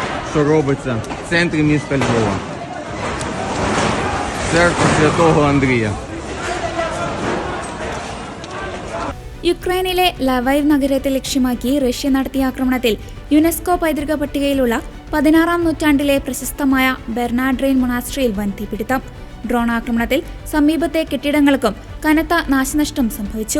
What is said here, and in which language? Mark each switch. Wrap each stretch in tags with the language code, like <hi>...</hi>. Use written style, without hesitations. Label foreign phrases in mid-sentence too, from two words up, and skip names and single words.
<uk>що робиться в центрі міста Львова. Церква Святого Андрія.</uk> <ml>യുക്രൈനിലെ ലവൈവ് നഗരത്തെ ലക്ഷ്യമാക്കി റഷ്യ നടത്തിയ ആക്രമണത്തിൽ യുനെസ്കോ പൈതൃക പട്ടികയിലുള്ള 16-ാം നൂറ്റാണ്ടിലെ പ്രശസ്തമായ ബെർണാഡ്രെയിൻ മൊണാസ്ട്രിയിൽ വൻ തീപിടുത്തം. ഡ്രോൺ ആക്രമണത്തിൽ സമീപത്തെ കെട്ടിടങ്ങൾക്കും കനത്ത നാശനഷ്ടം സംഭവിച്ചു.</ml>